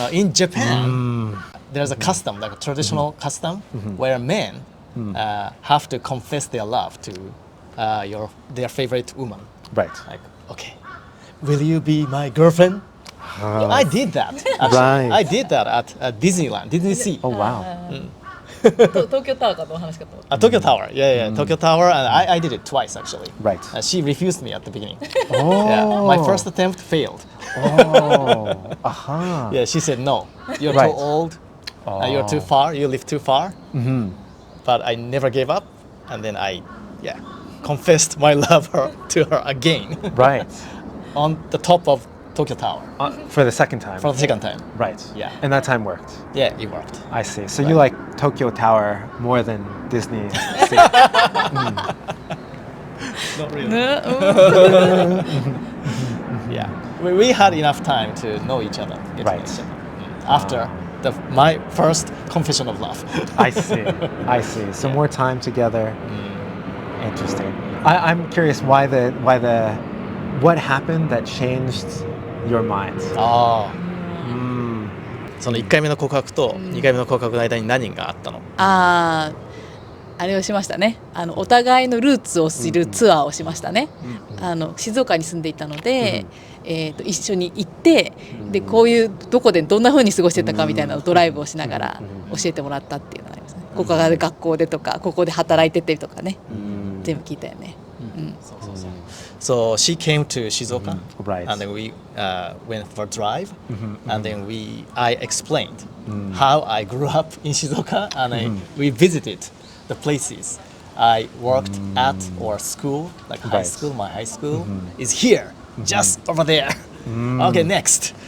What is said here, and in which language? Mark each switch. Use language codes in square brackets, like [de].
[en] In Japan, there's a custom, like a traditional custom, where men have to confess their love to their favorite woman. Right. Like, okay, will you be my girlfriend? I did that. Actually. Right. I did that at Disneyland, Disney Sea. Oh, wow. [ja] 東京タワーかの話かと思った。 [en] Tokyo Tower, yeah, Tokyo Tower, and I did it twice actually. Right. She refused me at the beginning. Oh. Yeah, my first attempt failed. Oh. Aha. Yeah, she said no. You're Right. too old. You're too far. You live too far. But I never gave up, and then I confessed my love to her again Right. on the top of Tokyo Tower For the second time. for the second time. Right. Yeah. And that time worked. Yeah, it worked. I see. So you like Tokyo Tower more than Disney Sea. Not really. ね Yeah, we had enough time to know each other. Get to know Right. each other. After my first confession of love. I see. I see. So more time together. Interesting. I'm curious what happened that changed your mind? ああ。 [ja] その1回目の告白と2回目の告白の間に何があったの？あれをしましたね。お互いのルーツを知るツアーをしましたね。静岡に住んでいたので、一緒に行って、でこういうどこでどんな風に過ごしてたかみたいなのをドライブをしながら教えてもらったっていうのがありますね。ここが学校でとか、ここで働いててとかね、全部聞いたよね。 [en] So she came to Shizuoka, Right. and then we went for a drive, and then I explained how I grew up in Shizuoka, and we visited the places I worked at or school, like high Right. school. My high school is here, just over there. Okay, next.